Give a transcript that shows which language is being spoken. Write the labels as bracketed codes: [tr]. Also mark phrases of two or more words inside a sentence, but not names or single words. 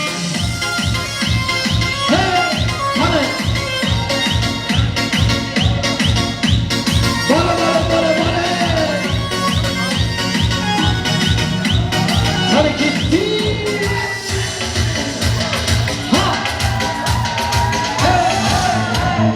[uz] Hey, mana. Bora. [tr] Hadi gitti. Ha. Hey.